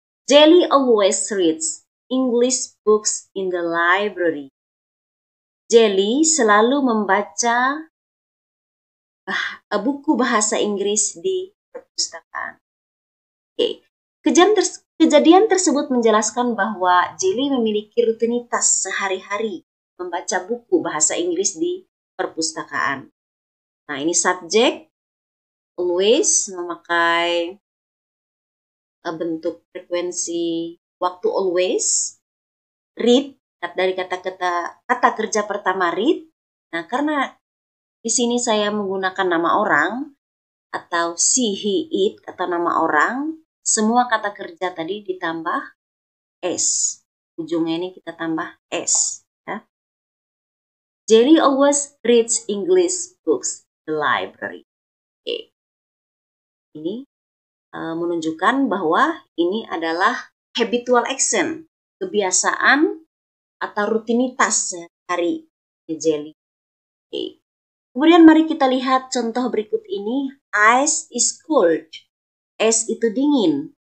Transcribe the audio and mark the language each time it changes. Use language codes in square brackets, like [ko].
[en] Jelly always reads English books in the library. [id] Jelly selalu membaca buku bahasa Inggris di perpustakaan. Oke, kejadian tersebut menjelaskan bahwa Jelly memiliki rutinitas sehari-hari membaca buku bahasa Inggris di perpustakaan. Nah, ini subjek always memakai bentuk frekuensi waktu always. Read dari kata kerja pertama read. Nah, karena di sini saya menggunakan nama orang atau she, he, it atau nama orang, semua kata kerja tadi ditambah s. Ujungnya ini kita tambah s. Ya. [en] Jelly always reads English books in the library. [id] Oke. Ini menunjukkan bahwa ini adalah habitual action, kebiasaan atau rutinitas hari Jelly. Oke. Kemudian mari kita lihat contoh berikut ini. [en] Ice is cold. [id] Es itu dingin.